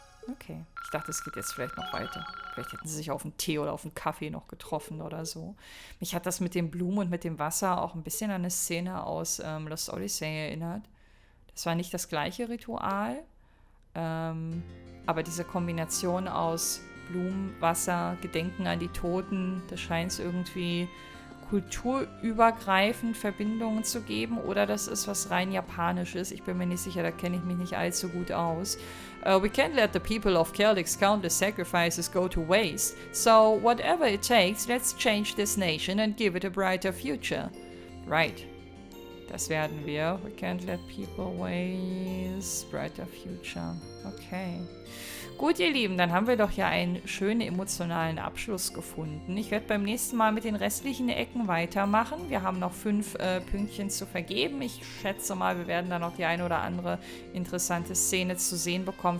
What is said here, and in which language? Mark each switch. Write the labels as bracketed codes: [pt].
[en] Okay. [de] Ich dachte, es geht jetzt vielleicht noch weiter. Vielleicht hätten sie sich auf einen Tee oder auf einen Kaffee noch getroffen oder so. Mich hat das mit den Blumen und mit dem Wasser auch ein bisschen an eine Szene aus Lost Odyssey erinnert. Das war nicht das gleiche Ritual, aber diese Kombination aus Blumen, Wasser, Gedenken an die Toten, das scheint es irgendwie kulturübergreifend Verbindungen zu geben, oder das ist was rein Japanisches. Ich bin mir nicht sicher, da kenne ich mich nicht allzu gut aus. [en] We can't let the people of Celtic's countless sacrifices go to waste. So, whatever it takes, let's change this nation and give it a brighter future. Right. [de] Das werden wir. [en] We can't let people waste. Brighter future. Okay. [de] Gut, ihr Lieben, dann haben wir doch ja einen schönen emotionalen Abschluss gefunden. Ich werde beim nächsten Mal mit den restlichen Ecken weitermachen. Wir haben noch 5 Pünktchen zu vergeben. Ich schätze mal, wir werden da noch die eine oder andere interessante Szene zu sehen bekommen.